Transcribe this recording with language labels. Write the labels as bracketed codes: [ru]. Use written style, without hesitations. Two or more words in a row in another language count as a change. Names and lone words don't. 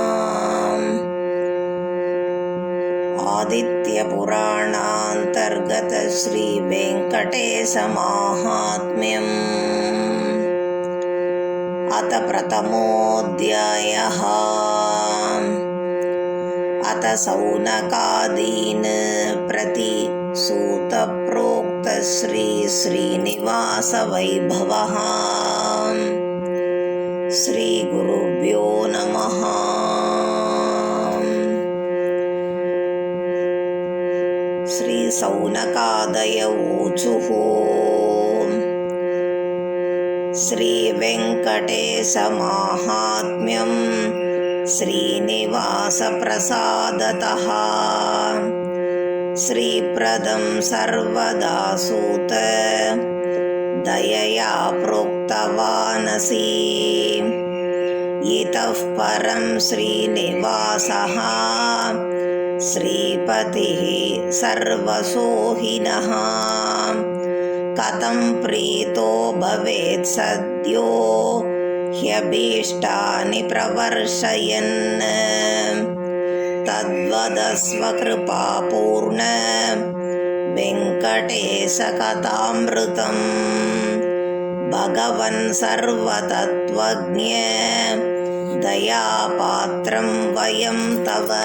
[sa] ಆದಿತ್ಯ ಪುರಾಣಾಂತರ್ಗತ ಶ್ರೀ ವೆಂಕಟೇಶ ಮಾಹಾತ್ಮ್ಯಂ. ಅಥ ಪ್ರಥಮೋಧ್ಯಾಯಃ. ಅಥ ಸೌನಕಾದೀನ್ ಪ್ರತಿ ಸೂತ ಪ್ರೋಕ್ತ ಶ್ರೀ ಶ್ರೀನಿವಾಸ ವೈಭವಃ. ಶ್ರೀ ಗುರುಭ್ಯೋ ನಮಃ. ಶ್ರೀ ಸೌನಕಾದಯ ಊಚುಃ. ಶ್ರೀ ವೆಂಕಟೇಶ ಮಾಹಾತ್ಮ್ಯಂ ಶ್ರೀನಿವಾಸ ಪ್ರಸಾದತಃ. ಶ್ರೀಪ್ರದಂ ಸರ್ವದಾ ಸೂತ ದಯಯಾ ಪ್ರೋಕ್ತವಾನಸಿ. ಇತಃ ಪರಂ ಶ್ರೀನಿವಾಸಃ ಶ್ರೀಪತಿಃ ಸರ್ವಸೋಹಿನಃ. ಕಥಂ ಪ್ರೀತೋ ಭವೇತ್ ಸದ್ಯೋ ಹ್ಯಭೀಷ್ಟಾನಿ ಪ್ರವರ್ಷಯನ್. ತದ್ವದಸ್ವ ಕೃಪಾಪೂರ್ಣ ವೆಂಕಟೇಶ ಕಥಾಮೃತಂ. ಭಗವನ್ ಸರ್ವತತ್ವಜ್ಞ ದಯಾಪಾತ್ರಂ ವಯಂ ತವ.